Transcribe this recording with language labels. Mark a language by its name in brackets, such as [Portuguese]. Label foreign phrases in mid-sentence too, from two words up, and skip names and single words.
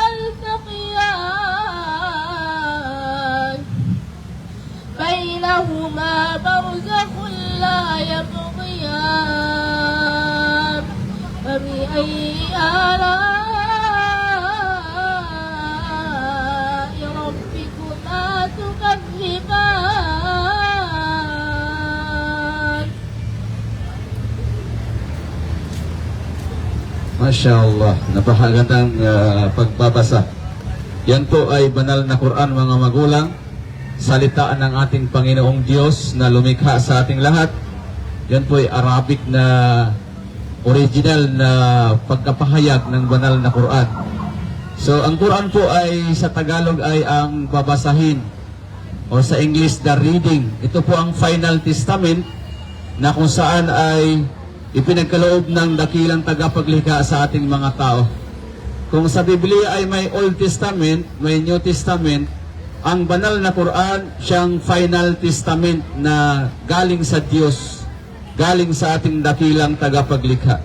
[Arabic] يلتقيان بينهما برزخ لا يبغيان فبأي آلاء ربكما تكذبان ما شاء الله, [Filipino] napakagandang pagbabasa. Yan po ay banal na Quran, mga magulang. Salitaan ng ating Panginoong Diyos na lumikha sa ating lahat. Yan po ay Arabic na original na pagkapahayag ng banal na Quran. So, ang Quran po ay sa Tagalog ay ang babasahin o sa English, [English] the reading. [Filipino] Ito po ang Final Testament na kung saan ay ipinagkaloob ng dakilang tagapaglikha sa ating mga tao. Kung sa Biblia ay may Old Testament, may New Testament, ang banal na Quran siyang Final Testament na galing sa Diyos, galing sa ating dakilang tagapaglikha.